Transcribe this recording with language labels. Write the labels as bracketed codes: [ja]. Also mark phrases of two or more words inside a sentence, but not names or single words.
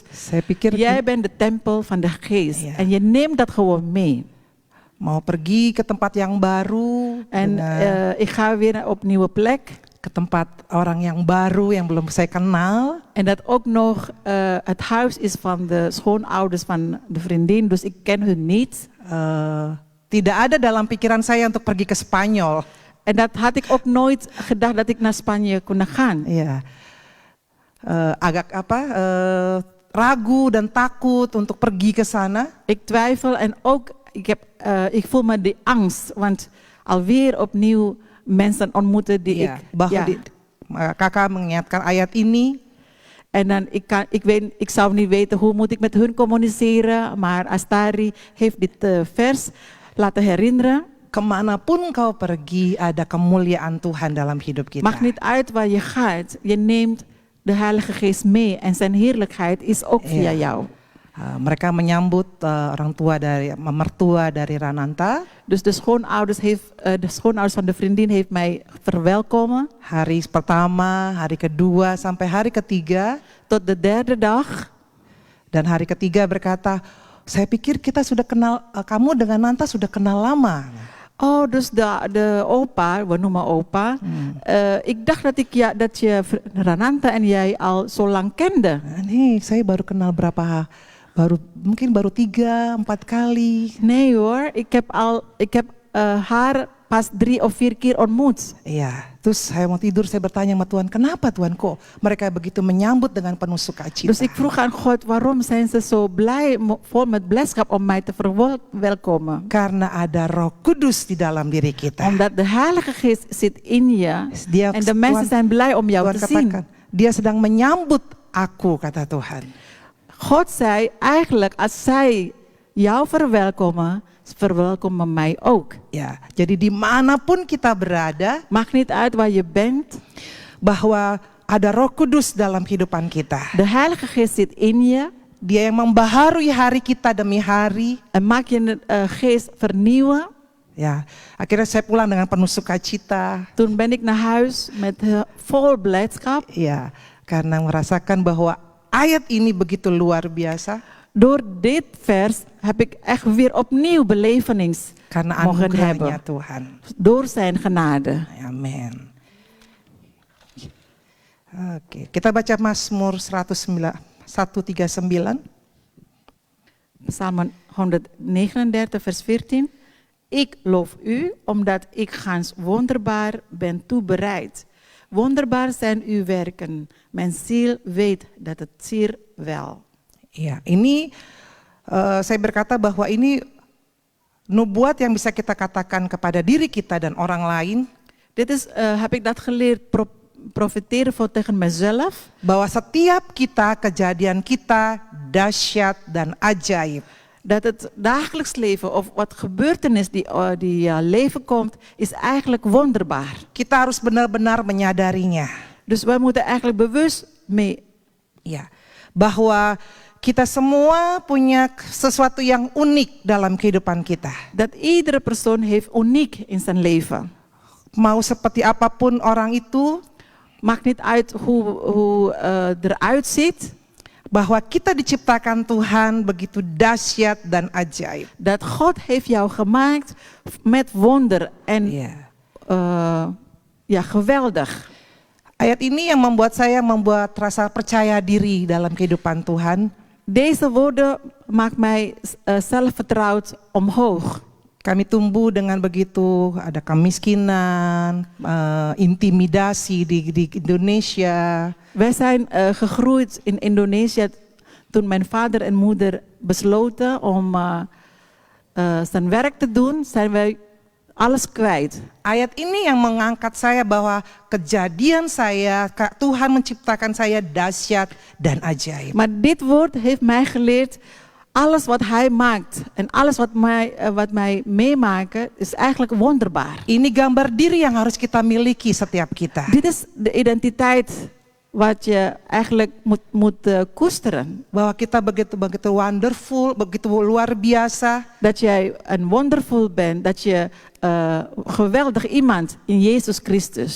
[id] Saya pikir [nl] Jij bent de tempel van de geest. Ja. En je neemt dat gewoon mee. [id] mau pergi ke tempat yang baru, [nl] En ik ga weer op een nieuwe plek. [id] ke tempat orang yang baru yang belum saya kenal. [nl] En dat ook nog het huis is van de schoonouders van de vriendin. Dus ik ken hun niet. [id] Tidak ada dalam pikiran saya untuk pergi ke Spanyol. [nl] En dat had ik ook nooit gedacht dat ik naar Spanje kon gaan. [id] Iya, agak ragu dan takut untuk pergi ke sana. [nl] Ik twijfel en ook ik voel me die angst. Want alweer opnieuw mensen ontmoeten die [id] Iya, bahwa kakak mengingatkan ayat ini. [nl] En dan ik zou niet weten hoe moet ik met hun communiceren. Maar Astari heeft dit vers laten herinneren. [id] Kemanapun kau pergi, ada kemuliaan Tuhan dalam hidup kita. [nl] Maakt niet uit waar je gaat. Je neemt de Heilige Geest mee. En zijn heerlijkheid is ook via jou. [id] Mereka menyambut mertua dari Rananta. [nl] Dus de schoonouders van de vriendin heeft mij verwelkomen. [id] Hari pertama, hari kedua, sampai hari ketiga. [nl] Tot de derde dag. [id] Dan hari ketiga berkata, saya pikir kita sudah kenal, kamu dengan Nanta sudah kenal lama. [nl] Oh, dus de opa, we noemen opa. Ik dacht dat je Rananta en jij al zo lang kende. Nee, [id] saya baru kenal mungkin baru 3-4 kali. [nl] Nee hoor, ik heb haar pas 3 of 4 keer ontmoet. [id] Iya, terus saya mau tidur, saya bertanya sama Tuhan, kenapa Tuhan kok mereka begitu menyambut dengan penuh sukacita? [nl] Dus ik vroeg aan God, waarom zijn ze zo blij, vol met blijdschap om mij te verwelkomen? [id] Karena ada Roh Kudus di dalam diri kita. [nl] Omdat de Heilige Geest zit in je [id] Dia, [nl] en de mensen zijn blij om jou [id] Tuhan [nl] te zien. [id] katakan, dia sedang menyambut aku, kata Tuhan. [nl] God zei eigenlijk, als zij jou verwelkomen, verwelkomen mij ook. [id] Ya, jadi dimanapun kita berada, [nl] Maakt niet uit waar je bent. [id] bahwa ada Roh Kudus dalam kehidupan kita. [nl] De Heilige Geest zit in je [id] Dia yang membaharui hari kita demi hari. [nl] en maakt je geest vernieuwen. [id] Ya, akhirnya saya pulang dengan penuh sukacita. [nl] Toen ben ik naar huis met vol blijdschap. [id] Ya, karena merasakan bahwa ayat ini begitu luar biasa. [nl] Door dit vers heb ik echt weer opnieuw belevenings [id] Karena [nl] mogen [id] anugerahnya [nl] hebben. [id] Tuhan. [nl] Door zijn genade. [id] Amin. Oke, kita baca Mazmur 139. [nl] Psalm 139 vers 14. Ik loof u, omdat ik gans wonderbaar ben toebereid. Wonderbaar zijn uw werken. Mijn ziel weet dat het zeer wel. [id] Ya, ini saya berkata bahwa ini nubuat yang bisa kita katakan kepada diri kita dan orang lain. [nl] Dit is, heb ik dat geleerd, profiteren voor tegen mezelf. [id] Bahwa setiap kita, kejadian kita dahsyat dan ajaib. [nl] Dat het dagelijks leven of wat gebeurtenis die leven komt, is eigenlijk wonderbaar. [id] Kita harus benar-benar menyadarinya. [nl] Dus wij moeten eigenlijk bewust mee. [id] Ya, bahwa kita semua punya sesuatu yang unik dalam kehidupan kita. [nl] Dat iedere persoon heeft uniek in zijn leven. [id] Mau seperti apapun orang itu, [nl] Maakt niet uit hoe eruit ziet. [id] bahwa kita diciptakan Tuhan begitu dahsyat dan ajaib. [nl] Dat God heeft jou gemaakt met wonder en ja, geweldig. [id] Ayat ini yang membuat saya rasa percaya diri dalam kehidupan Tuhan. [nl] Deze woorden maakt mij zelfvertrouwd omhoog. [id] Kami tumbuh dengan begitu, ada kemiskinan, intimidasi di Indonesia. [nl] Wij zijn gegroeid in Indonesië toen mijn vader en moeder besloten om zijn werk te doen, zijn wij alles kwijt. [id] Ayat ini yang mengangkat saya bahwa kejadian saya, Tuhan menciptakan saya dahsyat dan ajaib. [nl] Maar dit woord heeft mij geleerd, alles wat hij maakt en alles wat mij meemaken is eigenlijk wonderbaar. [id] Ini gambar diri yang harus kita miliki setiap kita. [nl] Dit is de identiteit wat je eigenlijk moet koesteren. [id] Bahwa kita begitu wonderful, begitu luar biasa. [nl] Dat jij een wonderful bent, dat je geweldig iemand in Jezus Christus.